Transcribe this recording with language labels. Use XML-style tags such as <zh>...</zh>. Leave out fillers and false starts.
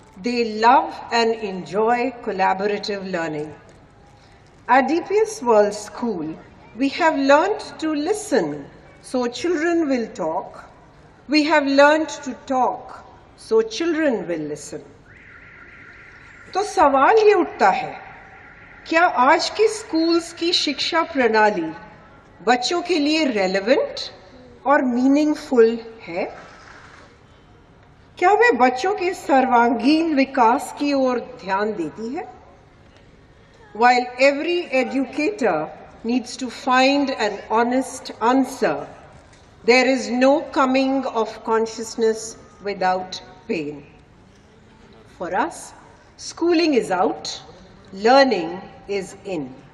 <en>They love and enjoy collaborative learning. At DPS World School, we have learned to listen, so children will talk. We have learned to talk, so children will listen.</en> <hi>तो सवाल ये उठता है, क्या आज के schools की शिक्षा प्रणाली बच्चों के लिए रेलेवेंट और मीनिंगफुल है? क्या वे बच्चों के सर्वांगीण विकास की ओर ध्यान देती है?</hi> <en>While every educator needs to find an honest answer, there is no coming of consciousness without pain. For us, schooling is out, learning is in.</en>